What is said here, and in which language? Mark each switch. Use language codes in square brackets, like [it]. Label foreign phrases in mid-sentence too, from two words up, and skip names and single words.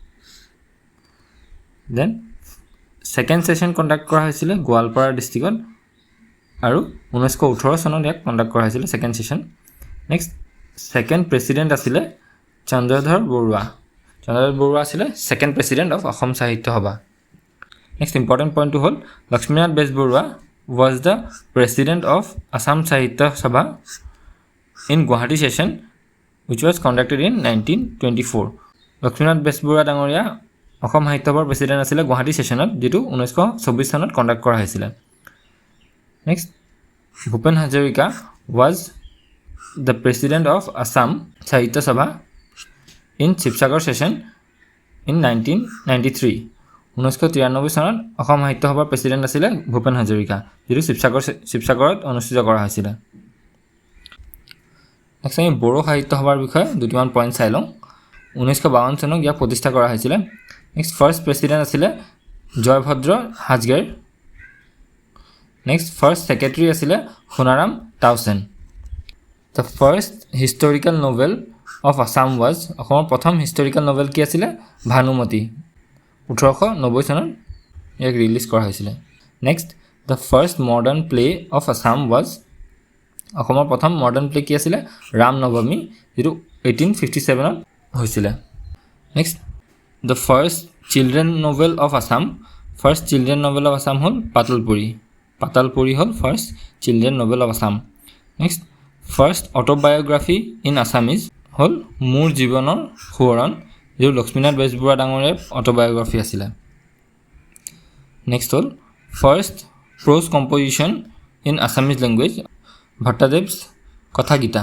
[en] then second session conduct [as] কৰা হৈছিল গোৱালপাৰা ডিস্ট্ৰিক্টত, আৰু 1918 চনত ইয়াক কণ্ডাক্ট কৰা হৈছিল [en] second session. next second president [as] আছিল চন্দ্ৰধৰ বৰুৱা। চন্দ্ৰধৰ বৰুৱা আছিল [en] second president of [as] অসম সাহিত্য সভা। [en] next important point হল লক্ষ্মীনাথ বেজবৰুৱা was the president of Assam Sahitya Sabha in Guwahati session which was conducted in 1924. [as] লক্ষ্মীনাথ বেজবৰুৱা ডাঙৰীয়া অসম সাহিত্য সভাৰ প্ৰেসিডেন্ট আছিল গুৱাহাটী সেশনত, যেটো 1924 চনত কণ্ডাক্ট কৰা হৈছিল। [en] নেক্সট ভূপেন হাজৰিকা was the president of Assam Sahitya Sabha in Shivsagar session in 1993. [as] 1993 চনত অসম সাহিত্য সভাৰ প্ৰেসিডেন্ট আছিল ভূপেন হাজৰিকা, যেটো শিৱসাগৰত অনুষ্ঠিত কৰা হৈছিল। নেক্সট আমি বড়ো সাহিত্য সভাৰ বিষয়ে দুটিমান পইণ্ট চাই লওঁ। 1952 চনত ইয়াক প্ৰতিষ্ঠা কৰা হৈছিল। [en] next first president [as] আছিল জয়ভদ্ৰ হাজগেৰ। [en] next first secretary [as] আছিল সোনাৰাম তাউচেন। [en] The first historical novel of Assam was [as] অসমৰ প্ৰথম [en] historical novel [as] কি আছিল? [en] ভানুমতি। [as] 1890 চনত ইয়াক ৰিলিজ কৰা হৈছিল। [en] নেক্সট the first modern play of Assam was [as] অসমৰ প্ৰথম [en] modern play [as] কি আছিল? ৰাম নৱমী, যেটো 1857 হৈছিল। [en] নেক্সট the first children novel of Assam, first children novel of Assam হল পাতালপুৰী। [as] পাতালপুৰী হল [en] first children novel of Assam. next first autobiography in Assamese [as] হল মোৰ জীৱনৰ সোঁৱৰণ, যেটো লক্ষ্মীনাথ বেজবৰুৱা ডাঙৰীয়াৰ অটোবায়োগ্ৰাফি আছিল। নেক্সট হল [en] first prose composition in Assamese language [as] ভট্টাদেৱছ কথাগীতা।